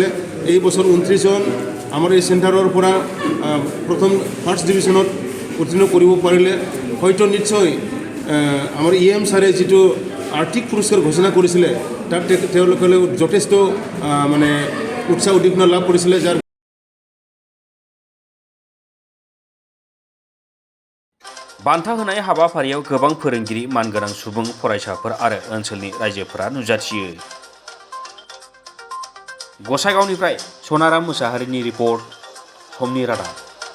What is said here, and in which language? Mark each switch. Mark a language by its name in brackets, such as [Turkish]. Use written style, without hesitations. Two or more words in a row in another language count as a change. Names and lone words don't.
[Assamese] এই বছৰ 29 জন আমাৰ এই চেণ্টাৰৰ পৰা প্ৰথম [English] first divisionত [Assamese] উত্তীৰ্ণ কৰিব পাৰিলে হয়তো নিশ্চয় আমাৰ ইএম ছাৰে যিটো আৰ্থিক পুৰস্কাৰ ঘোষণা কৰিছিলে তাত তেওঁলোকে যথেষ্ট মানে উৎসাহ উদ্দীপনা লাভ কৰিছিলে। যাৰ [Bodo] बान्था होनाय हाबाफारियाव गोबां फोरोंगिरि, मानगोनां सुबुं, फरायसाफोर आरो ओनसोलनि रायजोफोरा नुजाथियो। गसाइगावनिफ्राय सनाराम मुसाहारिनि रिपर्ट, समनि रादाब।